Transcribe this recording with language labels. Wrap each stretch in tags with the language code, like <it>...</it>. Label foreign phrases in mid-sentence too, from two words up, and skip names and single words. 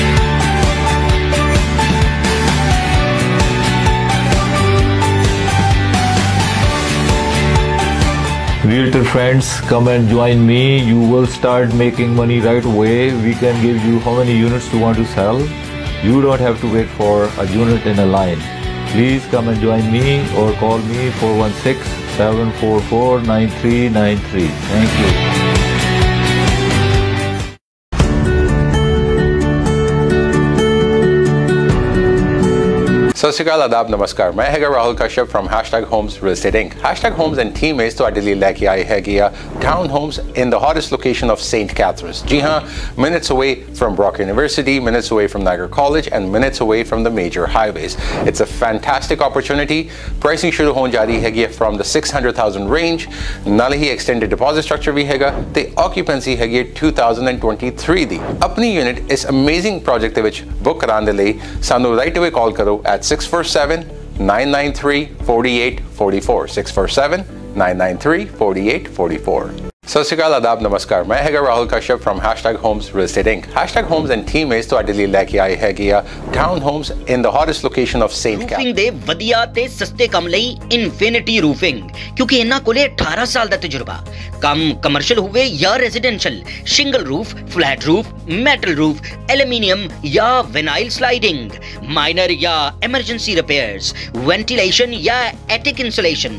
<en>Realtor friends, come and join me. You will start making money right away. We can give you how many units you want to sell. You don't have to wait for a unit in a line. Please come and join me or call me 416-744-9393. Thank you.</en> <pa>ਸਤਿ ਸ਼੍ਰੀ ਅਕਾਲ, ਆਦਾਬ, ਨਮਸਕਾਰ। ਮੈਂ ਹੈਗਾ</pa> <en>ਰਾਹੁਲ ਕਸ਼ਯਪ from #homes real estate inc. #homes and teammates</en> <pa>ਤੁਹਾਡੇ ਲਈ ਲੈ ਕੇ ਆਏ ਹੈਗੇ ਆ</pa> <en>town homes in the hottest location of St. Catharines.</en> <pa>ਜੀ ਹਾਂ,</pa> <en>minutes away from Brock University, minutes away from Niagara College and minutes away from the major highways. It's a fantastic opportunity.</en> <pa>Pricing ਸ਼ੁਰੂ ਹੋਣ ਜਾ ਰਹੀ ਹੈਗੀ</pa> <en>from the 600,000 range.</en> <pa>ਨਾਲ ਹੀ</pa> <en>extended deposit structure</en> <pa>ਵੀ ਹੈਗਾ ਤੇ occupancy ਹੈਗੀ 2023 ਦੀ। ਆਪਣੀ unit ਇਸ</pa> <en>amazing project</en> <pa>ਦੇ ਵਿੱਚ book ਕਰਾਉਣ ਦੇ ਲਈ ਸਾਨੂੰ</pa> <en>right away call</en> <pa>ਕਰੋ at 647-993-4844 647-993-4844। ਸਤਿ ਸ਼੍ਰੀ ਅਕਾਲ, ਆਦਾਬ, ਨਮਸਕਾਰ। ਮੈਂ ਹੈਗਾ ਰਾਹੁਲ ਕਸ਼ਯਪ</pa> <en>from #homes real estate inc.</en> <pa>#homes and teammates ਤੁਹਾਡੇ ਲਈ ਲੈ ਕੇ ਆਏ ਹੈਗੇ ਆ town homes in the hottest location of St. Catharines. ਰੂਫਿੰਗ ਦੇ ਵਧੀਆ ਤੇ ਸਸਤੇ ਕੰਮ ਲਈ ਇਨਫਿਨਿਟੀ ਰੂਫਿੰਗ, ਕਿਉਂਕਿ ਇਹਨਾਂ ਕੋਲੇ 18 ਸਾਲ ਦਾ ਤਜਰਬਾ। ਕੰਮ ਕਮਰਸ਼ੀਅਲ ਹੋਵੇ ਜਾਂ ਰੈਜ਼ੀਡੈਂਸ਼ੀਅਲ,</pa> <en>shingle roof, flat roof, metal roof,</en> <pa>ਐਲੂਮੀਨੀਅਮ ਜਾਂ</pa> <en>vinyl sliding,</en> <pa>ਮਾਈਨਰ ਜਾਂ</pa> <en>emergency repairs,</en> <pa>ਵੈਂਟੀਲੇਸ਼ਨ ਜਾਂ</pa> <en>attic insulation.</en>